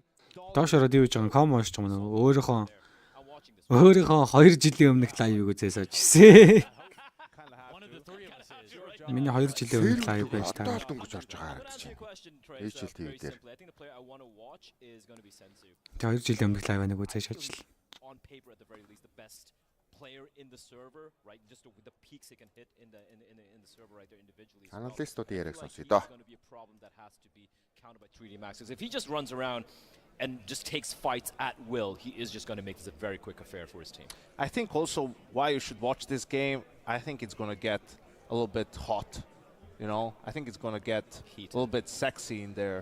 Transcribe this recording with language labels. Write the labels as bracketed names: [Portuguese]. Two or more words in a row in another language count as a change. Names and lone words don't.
[Mongolian] Доош ороод юу гэж байгаа ком уншиж байгаа нөө өөрийнхөө 2 жилийн өмнөх лайвыг үзээс очсон. Миний 2 жилийн өмнөх лайв байж таа. Олдон гэж орж байгаа харагдаж байна. HLTV дээр. Тэгээ 2 жилийн өмнөх лайв нэг үзээж ажил. [English] Player in the server, right? Just with the peaks he can hit in the server right there individually. [Mongolian] Аналистууд ярих сонсё доо. [English] It's going to be a problem that has to be countered by 3D Max. Because if he just runs around and just takes fights at will, he is just going to make this a very quick affair for his team. I think also why you should watch this game, I think it's going to get a little bit hot. You know, I think it's going to get a little bit sexy in there.